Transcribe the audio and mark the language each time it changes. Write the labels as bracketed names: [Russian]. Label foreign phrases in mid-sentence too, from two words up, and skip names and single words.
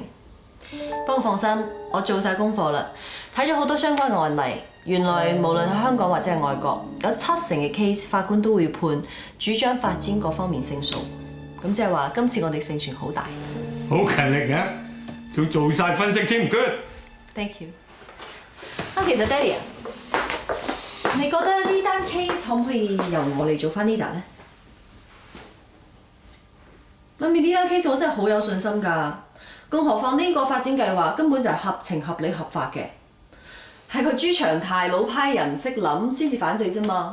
[Cantonese] 不過放心，我做晒功課啦，睇咗好多相關嘅案例。原來無論喺香港或者係外國，有70%嘅 case 法官都會判主張發展各方面勝訴。咁即係話今次我哋勝算好大。好勤力啊，仲做晒分析添 ，good。 [English] Thank you。 [Cantonese] 其實爹哋啊，你覺得呢單 case 可唔可以由我嚟做翻 leader 咧？媽咪呢單 case 我真係好有信心㗎，更何況呢個發展計劃根本就係合情合理合法嘅，係個朱長泰老派人唔識諗先至反對啫嘛。